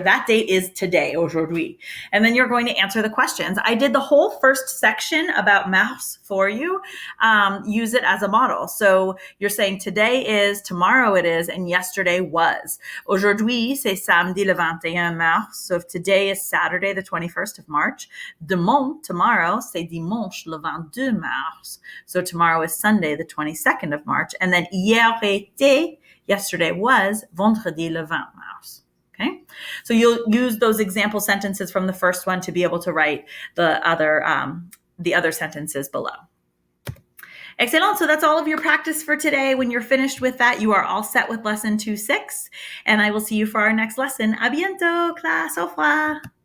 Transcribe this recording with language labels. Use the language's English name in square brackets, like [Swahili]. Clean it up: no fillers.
[English] That date is today, aujourd'hui. And then you're going to answer the questions. I did the whole first section about mars for you. Use it as a model. So you're saying today is, tomorrow it is, and yesterday was. [French] Aujourd'hui, c'est samedi le 21 mars. [English] So if today is Saturday, the 21st of March, demain, tomorrow, [French] c'est dimanche le 22 mars. [English] So tomorrow is Sunday, the 22nd of March. And then [French] hier était, [English] yesterday was, [French] vendredi le 20 mars. [English] Okay, so you'll use those example sentences from the first one to be able to write the other sentences below. Excellent. So that's all of your practice for today. When you're finished with that, you are all set with lesson 2.6, and I will see you for our next lesson. [French] À bientôt, classe. Au revoir.